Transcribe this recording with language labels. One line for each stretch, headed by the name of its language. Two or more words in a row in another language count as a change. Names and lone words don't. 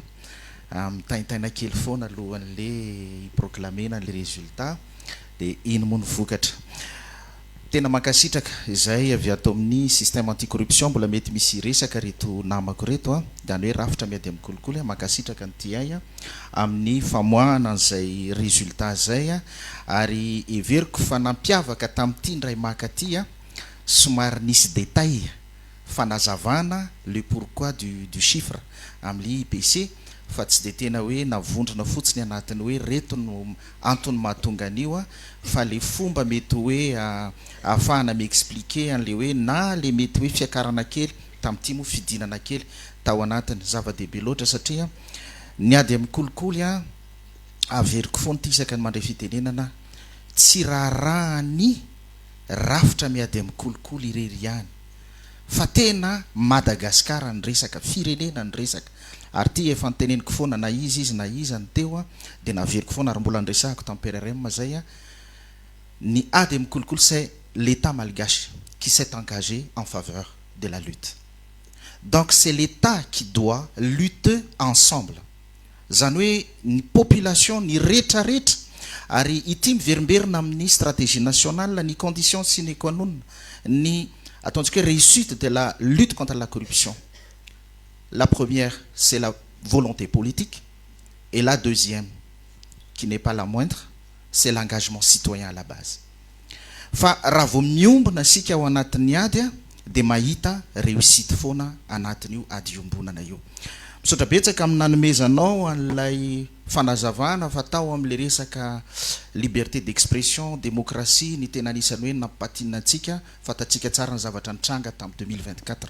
Malagasy: mitaintaina kely foana alohan'le proclamena
French: le résultat de
Malagasy: iny moa ny vokatra tena mankasitraka izay avy ato amin'ny
French: système anticorruption
Malagasy: mbola mety misy resaka reto namako reto dany hoe rafitra miady amin'ny kolikoly mankasitraka ny TI amin'ny famoahana an'izay résultat zay ary everiko fa nampiavaka tamin'ity ndray makaty somary nisy détail fanazavana
French: le pourquoi du chiffre
Malagasy: amin'ny IPC fa tsy de tena hoe navondrona fotsiny anatiny hoe reto no antony mahatonga an'io fa le fomba mety hoe ahafahana miexpliquer an'le hoe na le mety hoe fiakarana kely tamin'ity moa fidinana kely tao anatiny zava-dehibe loatra satria niady amin'ny kolikoly averiko foana ty isaka ny mandray fitenenana tsy raharahany rafitra miady amin'ny kolikoly irery ihany fa tena Madagasikara ny resaka firenena ny resaka ary ty efa niteneniko foana na izy na iza ny teo de naveriko foana ary mbola nresahako tamperarem zay ny ady amin'ny kolikoly
French: c'est l'État malgache qui s'est engagé en faveur de la lutte. Donc c'est l'État qui doit lutter ensemble.
Malagasy: Zany hoe ny population ny rehetrarehetra ary ity miverimberina amin'ny
French: stratégie nationale ny condition sine qua non
Malagasy: ny ataontsika hoe
French: réussite de la lutte contre la corruption La première, c'est la volonté politique. Et la deuxième, qui n'est pas la moindre, c'est l'engagement citoyen à la base.
Malagasy: Fa raha vao miombona sika ao anatin'ny ady a dia mahita réussite foana anatin'io ady iombonana io. Misaotra betsaka amin'ny nanomezanao an'ilay fanazavana fatao amin'le resaka
French: liberté d'expression,
Malagasy: démocratie, ny tena anisany hoe nampatina antsika, fatatsika tsara ny zavatra nitranga tamin'ny 2024.